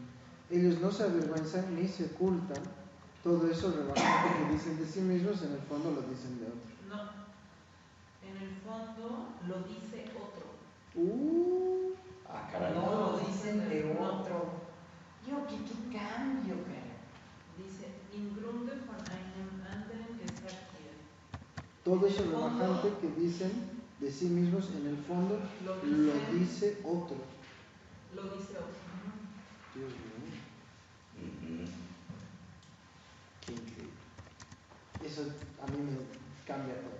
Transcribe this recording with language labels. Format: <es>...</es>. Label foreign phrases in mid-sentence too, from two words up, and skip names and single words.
<es>Ellos no se avergüenzan ni se ocultan todo eso rebajante que dicen de sí mismos, en el fondo lo dicen de otro. No, en el fondo lo dice otro. Caray. No lo dicen de otro. Yo, ¿qué cambio, cara? Dice,</es> <de>im Grunde von einem anderen gesagt wird.</de> <es>Todo eso rebajante que dicen de sí mismos, en el fondo lo dice otro. Lo dice otro. Dios mío. Qué increíble. Eso a mí me cambia todo.</es>